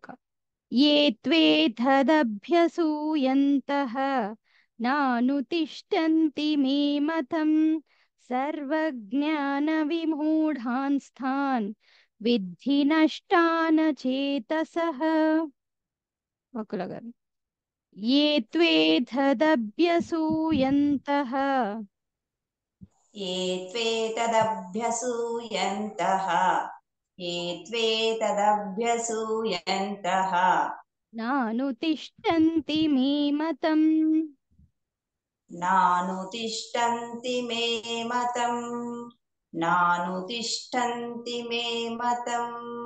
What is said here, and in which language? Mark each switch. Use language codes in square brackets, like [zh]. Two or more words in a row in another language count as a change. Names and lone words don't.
[sa] ఏ త్వేతదభ్యసూయంతః నానుతిష్టంతి మే మతం సర్వజ్ఞాన విమూఢాంస్తాన్ విద్ధి నష్టాన చేతసః. వకుల గారు. ఏ త్వేతదభ్యసూయంతః ये त्वेतदभ्यसूयन्तः ये त्वेतदभ्यसूयन्तः నానుతిష్టంతి మే మతం नानुतिष्ठन्ति मे मतम् नानुतिष्ठन्ति मे मतम्